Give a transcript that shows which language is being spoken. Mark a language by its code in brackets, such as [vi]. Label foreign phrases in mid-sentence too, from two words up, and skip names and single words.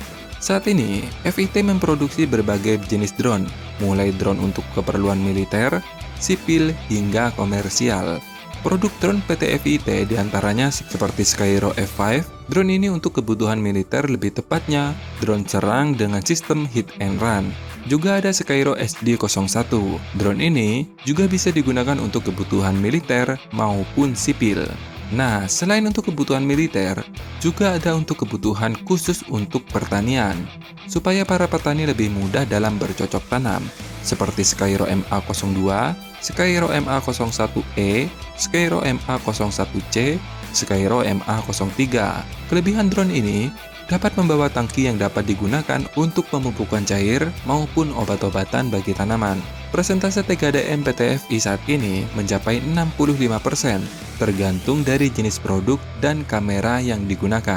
[id] Saat ini, FIT memproduksi berbagai jenis drone, mulai drone untuk keperluan militer, sipil, hingga komersial. Produk drone PT FIT diantaranya seperti Skyro F5, drone ini untuk kebutuhan militer, lebih tepatnya drone serang dengan sistem [en] hit and run. [id] Juga ada Skyro SD01. Drone ini juga bisa digunakan untuk kebutuhan militer maupun sipil. Nah, selain untuk kebutuhan militer, juga ada untuk kebutuhan khusus untuk pertanian, supaya para petani lebih mudah dalam bercocok tanam, seperti Skyro MA02, Skyro MA01E, Skyro MA01C, Skyro MA03. Kelebihan drone ini dapat membawa tangki yang dapat digunakan untuk pemupukan cair maupun obat-obatan bagi tanaman. Persentase TKDM PTFI saat ini mencapai 65%, tergantung dari jenis produk dan kamera yang digunakan.